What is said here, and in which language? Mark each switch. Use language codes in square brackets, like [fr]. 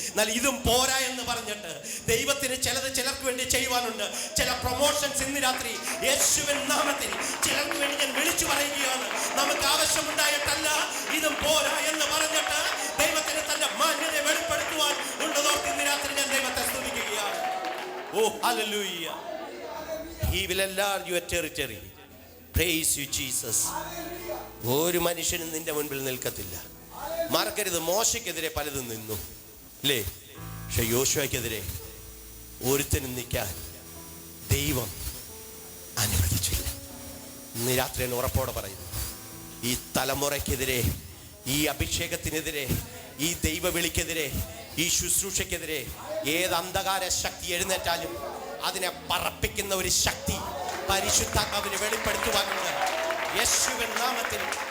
[ml] എന്നാൽ ഇതും പോരാ എന്ന് പറഞ്ഞിട്ട് ദൈവത്തിന് ചിലത് ചിലർക്ക് വേണ്ടി ചെയ്യുവാനുണ്ട്. ചില പ്രൊമോഷൻസ് ഇന്ന് രാത്രി യേശുവിൻ നാമത്തിൽ ചിലർക്ക് വേണ്ടി ഞാൻ വിളിച്ചു പറയുകയാണ്. നമുക്ക് ആവശ്യമുണ്ടായിട്ടല്ല, ഇതും പോരാ എന്ന് പറഞ്ഞിട്ട് ദൈവത്തിന് തന്റെ മാന്യതയെ വെളിപ്പെടുത്തുവാൻ ഉള്ളതോർത്ത് ഇന്ന് രാത്രി ഞാൻ ദൈവത്തെ സ്തുതിക്കുകയാണ്. ഓ hallelujah. [en] He will enlarge your territory. Praise you Jesus. [ml] ഒരു മനുഷ്യനും നിന്റെ മുൻപിൽ നിൽക്കത്തില്ല. മറക്കരുത്, മോശയ്ക്കെതിരെ പലതും നിന്നു അല്ലേ? പക്ഷെ യോശുവയ്ക്കെതിരെ ഒരുത്തനും നിൽക്കാൻ ദൈവം അനുവദിച്ചില്ല. ഇന്ന് രാത്രി ഞാൻ ഉറപ്പോടെ പറയുന്നു, ഈ തലമുറയ്ക്കെതിരെ, ഈ അഭിഷേകത്തിനെതിരെ, ഈ ദൈവവിളിക്കെതിരെ, ഈ ശുശ്രൂഷയ്ക്കെതിരെ ഏത് അന്ധകാര ശക്തി എഴുന്നേറ്റാലും അതിനെ പറപ്പിക്കുന്ന ഒരു ശക്തി പരിശുദ്ധാത്മാവിനെ വെളിപ്പെടുത്തുവാനുണ്ട് യേശുവിൻ നാമത്തിൽ.